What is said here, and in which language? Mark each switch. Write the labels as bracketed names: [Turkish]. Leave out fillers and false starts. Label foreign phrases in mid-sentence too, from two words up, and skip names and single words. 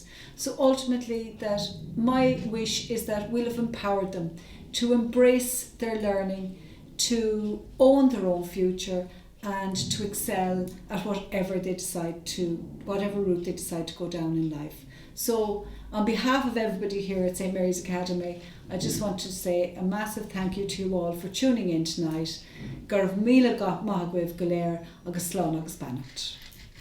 [English] So ultimately, that my wish is that we'll have empowered them to embrace their learning, to own their own future, and to excel at whatever route they decide to go down in life. So on behalf of everybody here at St. Mary's Academy, I just want to say a massive thank you to you all for tuning in tonight. [Irish] Gurv míle maith agaibh go léir agus slán agus bannat.